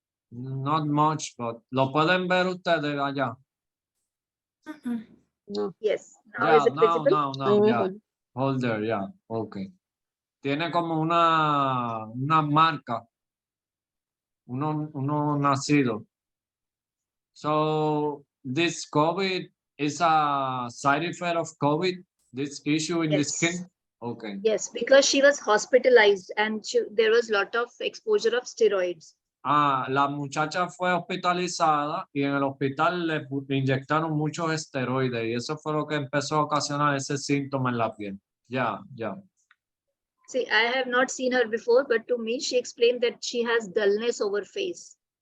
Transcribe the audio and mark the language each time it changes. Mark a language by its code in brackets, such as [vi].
[en] not much, but [es] lo pueden ver ustedes allá. No, [en] Yes. Now Yeah, is it visible? now, yeah. Hold there, yeah, okay. [es] Tiene como una marca, uno nacido. [en] So this COVID is a side effect of COVID, this issue in the Yes. skin? Okay. Yes, because she was hospitalized and there was lot of exposure of steroids. [es] La muchacha fue hospitalizada y en el hospital le inyectaron muchos esteroides y eso fue lo que empezó a ocasionar ese síntoma en la piel. Ya. [en] See, I have not seen her before, but to me, she explained that she has dullness over face.